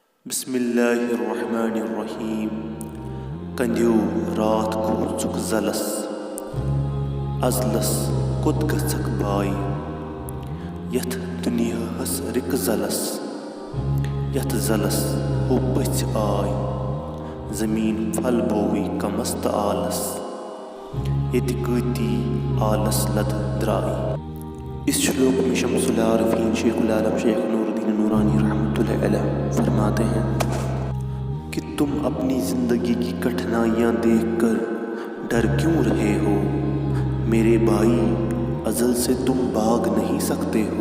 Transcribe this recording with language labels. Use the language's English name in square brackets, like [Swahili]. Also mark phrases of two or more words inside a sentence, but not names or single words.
[Arabic] بسم اللہ الرحمن الرحیم [Kashmiri] کندیو رات کھوژک زلس ازلس کوٚت گژھکھ باے یتھ دُنیاہس رِکہٕ زلس یتھ زلس ہُہ پٔژھۍ آے زمیٖن پھل بووٕے کمس تہٕ آلس ییٚتہِ کۭتی آلس لد درٛاے۔ [Urdu] اس شلوک میں شمس العارفین شیخ العالم شیخ نور الدین نورانی [Arabic] رحمۃ اللہ علیہ [Urdu] فرماتے ہیں کہ تم اپنی زندگی کی کٹھنائیاں دیکھ کر ڈر کیوں رہے ہو؟ میرے بھائی، ازل سے تم بھاگ نہیں سکتے ہو۔